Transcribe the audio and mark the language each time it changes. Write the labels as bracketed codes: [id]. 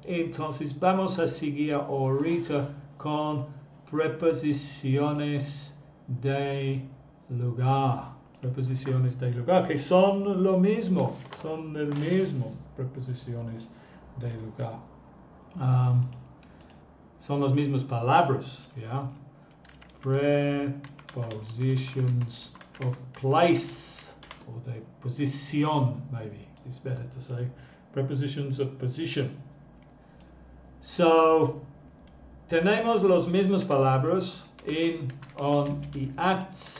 [es] Entonces vamos a seguir ahorita con preposiciones de lugar. Preposiciones de lugar, que son lo mismo, son el mismo, preposiciones de lugar. Son las mismas palabras, ¿ya? [en] Prepositions of place, or [es] de posición, [en] maybe it's better to say. Prepositions of position. [es] So, tenemos las mismas palabras in, on y at.